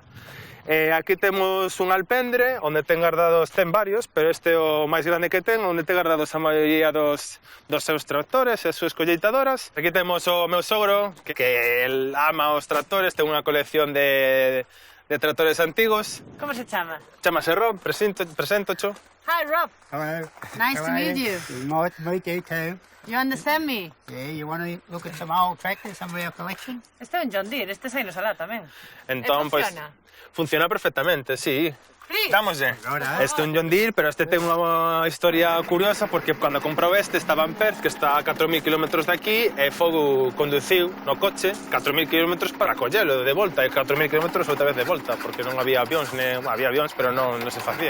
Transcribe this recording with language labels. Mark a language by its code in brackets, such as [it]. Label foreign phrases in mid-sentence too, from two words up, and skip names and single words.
[gl] Aquí temos un alpendre, onde ten varios, pero este é o máis grande que ten, onde ten guardados a maioría dos seus tractores e as súas colleitadoras. Aquí temos o meu sogro, que el ama os tractores, ten unha colección de tractores antigos. Como se chama? Chámase Rob, preséntocho. [en] Hi, Rob. Hello. Nice to meet you. Nice to meet you too. You understand me? Yeah, you want to look at some old tractors, some of our collection? [gl] Este é un John Deere, este sai no alá tamén. Entón, pois, funciona perfectamente, sí. Dámoslle. Este é un John Deere, pero este ten unha historia curiosa porque cando comprou este estaba en Perth, que está a 4.000 km de aquí, e Fogo conduciu no coche 4.000 km para collelo de volta, e 4.000 km outra vez de volta, porque non había avións, había avións, pero non se facía.